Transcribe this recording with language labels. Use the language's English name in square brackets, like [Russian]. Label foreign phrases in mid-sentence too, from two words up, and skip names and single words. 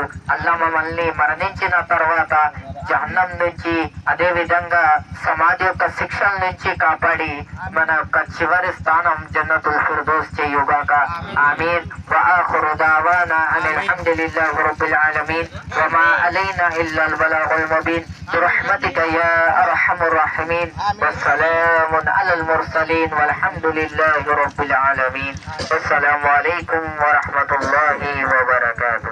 [Telugu] అల్లాహ్ మమ్మల్ని మరణించిన తర్వాత జహన్నం నుంచి అదే విధంగా సమాధి యొక్క శిక్షల నుంచి కాపాడి మన యొక్క చివరి స్థానం [Arabic] جنة الفردوس [Telugu] చేయుగాక. [Arabic] آمين. وآخر دعوانا أن الحمد لله رب العالمين وما علينا إلا البلاغ المبين برحمتك يا أرحم الراحمين والسلام على المرسلين والحمد لله رب العالمين. والسلام عليكم ورحمة الله وبركاته.